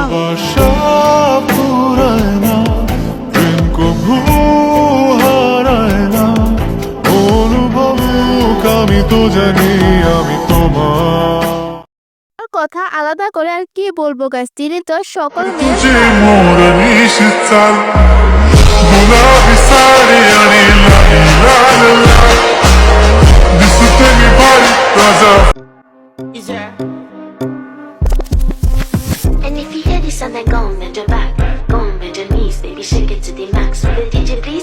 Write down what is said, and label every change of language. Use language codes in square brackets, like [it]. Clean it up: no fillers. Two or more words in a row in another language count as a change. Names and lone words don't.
[bn] ভালোবাসা ফুরায় না, প্রেম কভু হারায় না, অনুভব আমি তো জানি আমি তোমার। আর কথা আলাদা করে আর কি বলবো গাইস, তিনি তো সকল মেয়ের [mr] तुझे मोर निश्चल गुलाबी साडी आणि लाल लाल लाल दिसते मी भारी राजा. [en] And if you hear this and then go on bend your back, go on bend your knees, baby shake it to the max. Will the DJ please